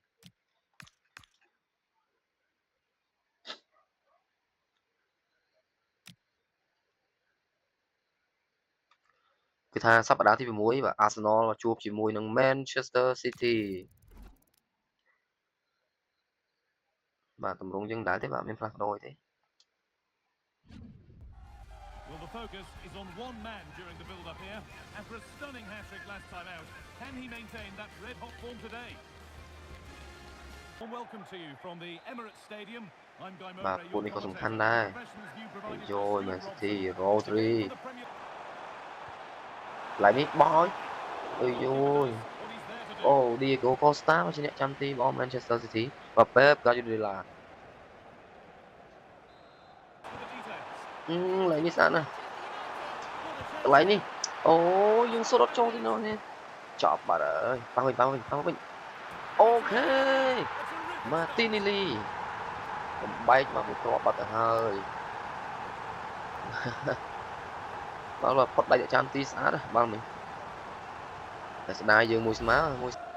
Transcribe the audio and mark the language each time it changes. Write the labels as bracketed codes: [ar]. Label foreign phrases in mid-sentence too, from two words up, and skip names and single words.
[km] គឺថាសប្តាហ៍ទី6បាទ Arsenal ជួបជាមួយនឹង Manchester City បាទតម្រងយើងដែរទេបាទមានផ្លាស់ប្ដូរទេ [en] Well, the focus is on one man during the build-up here. After a stunning hat-trick last time out, can he maintain that red-hot form today? Well, welcome to you from the Emirates Stadium. I'm Guy Mowbray. [km] បាទពួកនេះក៏សំខាន់ដែរយោ Man City Rodri កន្លែងនេះបោះអើយយោអូ Diego Costa មកជាអ្នកចាំទីរបស់ Manchester City បាទ Pep Guardiola កន្លែងនេះស្អាតណាស់កន្លែងនេះអូយើងសុទ្ធអត់ចូលទីនោះនេះចប់បាត់ហើយប៉ះវិញអូខេ Martinelli បំបែកមកមួយគ្រាប់បាត់ទៅហើយបាទផុតដៃចាំទីស្អាតណាបាទមិញតែស្ដាយយើងមួយស្មើមួយ